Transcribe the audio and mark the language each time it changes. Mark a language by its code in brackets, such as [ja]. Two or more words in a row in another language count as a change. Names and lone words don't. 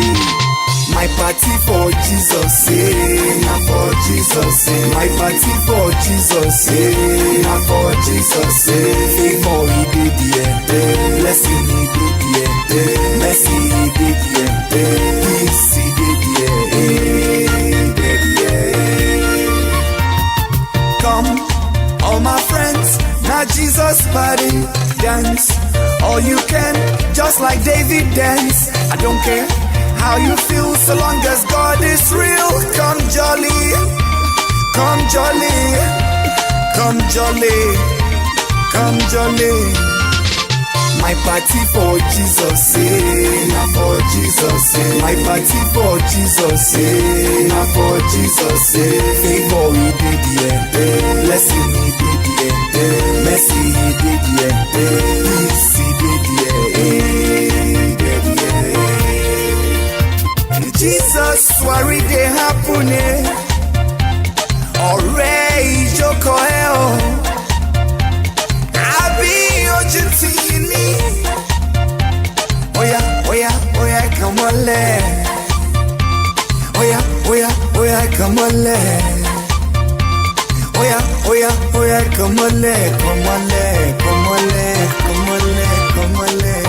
[en] My party for Jesus, na for Jesus, my party for Jesus, na for Jesus, favor he did yeah, blessing he did yeah, mercy he did yeah, peace he did yeah. Come, all my friends, now Jesus party, dance, all you can, just like David dance, I don't care how you feel so long as God is real. Come jolly, come jolly, come jolly, come jolly. My party for Jesus, na for Jesus, my party for Jesus, na for Jesus, favor he did yeah, blessing he did yeah, mercy he did yeah, peace he did yeah. Jesus worry they happen [yo] ọ̀rẹ́ ìjókòó ẹ̀ o àbí ojú tì í ní. [en] Oya, oya, oya, come on, oya, oya, oya, come on, oya, oya, oya, come on, come on, come on, come on, come on.